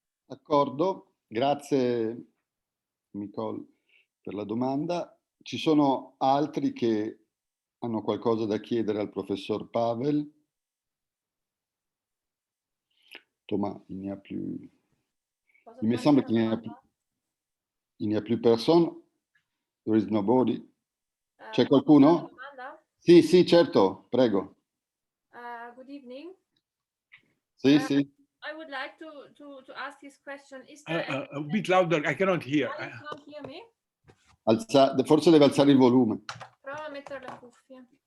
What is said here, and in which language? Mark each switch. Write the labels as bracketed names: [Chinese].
[Italian] D'accordo, grazie Nicole per la domanda. Ci sono altri che hanno qualcosa da chiedere al professor Pavel? [French] Thomas, il n'y a plus... Il me semble qu'il n'y a plus personne. [English] There is nobody. [Italian] C'è qualcuno? Sì, sì, certo, prego. [English] Good evening. [Italian] Sì, sì. [English] I would like to ask this question. Is A bit louder, I cannot hear. You can't hear me? [Italian] Forse deve alzare il volume. Prova a mettere le cuffie.